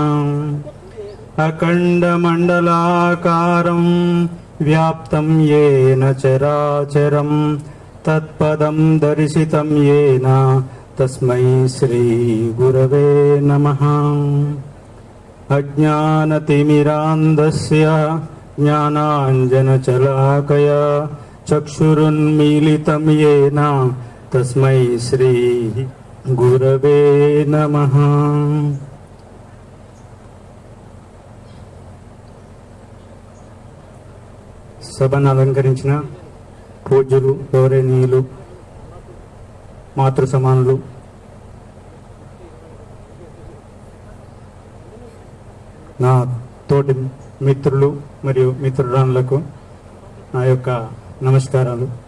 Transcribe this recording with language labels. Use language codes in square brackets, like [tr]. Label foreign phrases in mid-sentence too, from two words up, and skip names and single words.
[sa] अखण्डमण्डलाकारं व्याप्तं येन चराचरं तत्पदं दर्शितं येन तस्मै श्री गुरवे नमः. अज्ञानतिमिरान्धस्य ज्ञानाञ्जनशलाकया चक्षुरुन्मीलितं येन तस्मै श्री गुरवे नमः. [te] సభను అలంకరించిన పూజ్యులు, గౌరవనీయులు, మాతృ సమానులు, నా తోటి మిత్రులు మరియు మిత్రురాన్లకు నా యొక్క నమస్కారాలు.